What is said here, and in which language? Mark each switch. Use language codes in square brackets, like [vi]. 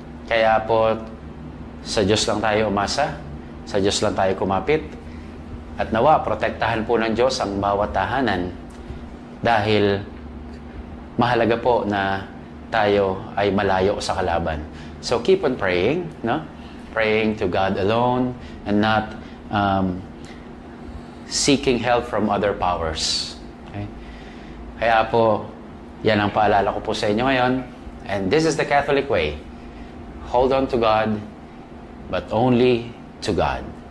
[tl] Kaya po, sa Diyos lang tayo umasa, sa Diyos lang tayo kumapit, at nawa, protektahan po ng Diyos ang bawat tahanan dahil mahalaga po na tayo ay malayo sa kalaban. [en] So keep on praying, no? Praying to God alone and not seeking help from other powers. Okay? [tl] Kaya po, yan ang paalala ko po sa inyo ngayon. [en] And this is the Catholic way. Hold on to God, but only to God.